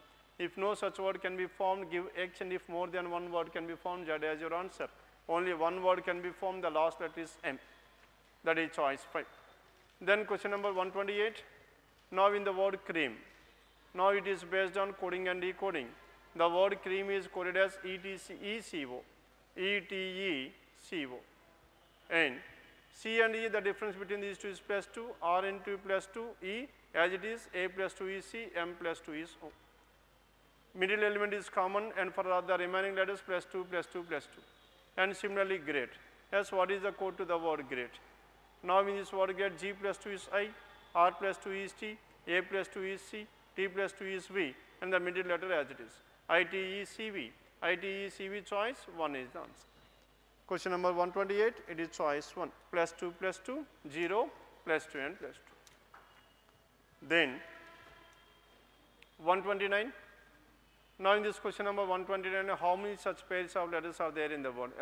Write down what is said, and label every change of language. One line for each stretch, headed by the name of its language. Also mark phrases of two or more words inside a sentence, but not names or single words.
English: If no such word can be formed, give X, and if more than one word can be formed, Z as your answer. Only one word can be formed, the last letter is M. That is choice 5. Then question number 128. Now in the word cream. Now it is based on coding and decoding. The word cream is coded as E-T-E-C-O. E-T-E-C-O. And C and E, the difference between these two is plus 2, R into plus 2, E, as it is, A plus 2 is C, M plus 2 is O. Middle element is common, and for the remaining letters plus 2, plus 2, plus 2. And similarly, great. Yes, what is the code to the word great? Now in this word get, G plus 2 is I, R plus 2 is T, A plus 2 is C, T plus 2 is V, and the middle letter as it is. I-T-E-C-V. I-T-E-C-V choice 1 is the answer. Question number 128, it is choice 1. Plus 2, 0, plus 2 and plus 2. Then 129. Now in this question number 129, how many such pairs of letters are there in the word?